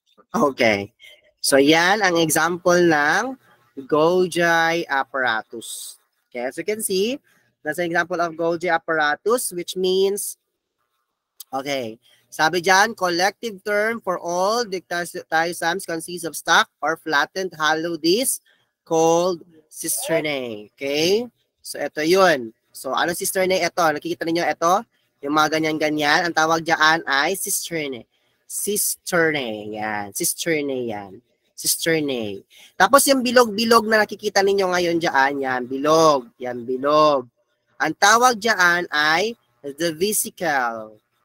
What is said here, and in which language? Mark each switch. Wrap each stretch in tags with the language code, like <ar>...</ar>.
<tl>Okay, so yan ang example ng Golgi apparatus.</tl> <en>Okay, as you can see, that's an example of Golgi apparatus, which means, okay,</en> <tl>sabi dyan,</tl> <en>collective term for all dictyosams consists of stuck or flattened hollow disc called cisternae.</en> <tl>Okay, so ito yun. So ano cisternae? Ito, nakikita niyo ito? Yung mga ganyan-ganyan, ang tawag dyan ay cisternae. Cisternae, yan. Cisternae yan. Cisternae. Tapos yung bilog-bilog na nakikita ninyo ngayon dyan, yan, bilog. Yan, bilog. Ang tawag dyan ay the vesicle.</tl>